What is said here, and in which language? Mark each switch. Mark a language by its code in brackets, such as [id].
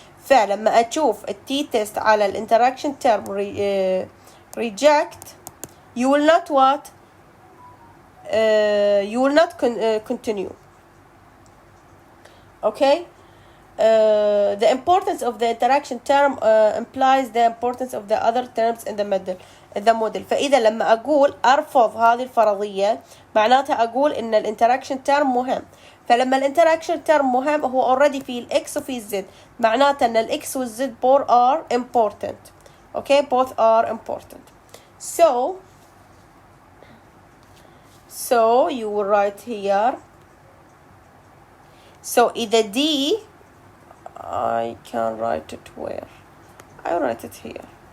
[ar] فلما أشوف التي تيست على الانتراكشن [en] term reject you will not what? You will not continue. Okay, the importance of the interaction term implies the importance of the other terms in the model. [ar] فإذا لما أقول أرفض هذه الفرضية معناتها أقول إن الانتراكشن term مهم. فلما الانتراكشن term مهم هو already في الإكس وفي الزد، معناته إن الإكس والزد [en] both are important. Okay, both are important. So you will write here. So either D, I can write it where? I write it here.